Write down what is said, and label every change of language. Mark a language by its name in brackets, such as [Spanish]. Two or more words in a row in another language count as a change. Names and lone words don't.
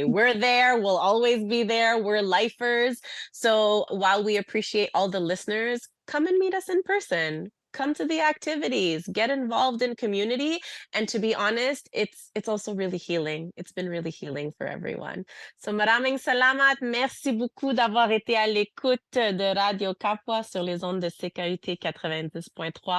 [English] We're there. We'll always be there. We're lifers. So while we appreciate all the listeners, come and meet us in person. Come to the activities, get involved in community. And to be honest, it's also really healing. It's been really healing for everyone. [Filipino] So maraming salamat. [French] Merci beaucoup d'avoir été à l'écoute de Radio Kapwa sur les ondes de CKUT 90.3.